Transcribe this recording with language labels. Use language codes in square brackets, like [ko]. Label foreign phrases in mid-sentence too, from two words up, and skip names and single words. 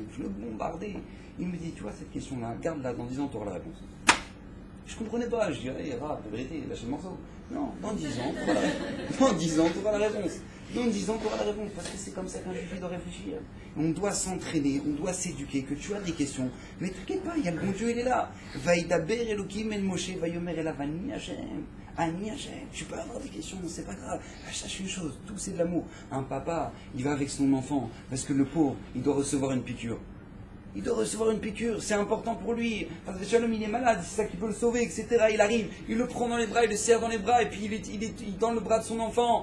[fr] Il me dit, tu vois, cette question-là, garde-la, dans 10 ans, tu auras la réponse. Je comprenais pas, je dirais, Rav, la vérité, lâchez le morceau. Non, dans 10 ans, tu auras la réponse. Dans 10 ans, tu auras la réponse. Dans 10 ans, tu auras la réponse. Parce que c'est comme ça qu'un juif doit réfléchir. On doit s'entraîner, on doit s'éduquer, que tu as des questions. Mais t'inquiète pas, il y a le bon Dieu, il est là. [he] וידבר אלהים אל משה, ויאמר אל אבני השם. אני השם. [fr] Tu peux avoir des questions, c'est pas grave. Sache une chose, tout c'est de l'amour. Un papa, il va avec son enfant, parce que le pauvre, il doit recevoir une piqûre. Il doit recevoir une piqûre, c'est important pour lui. Parce que Shalom, il est malade, c'est ça qui peut le sauver, etc. Il arrive, il le prend dans les bras, il le serre dans les bras, et puis il est dans le bras de son enfant.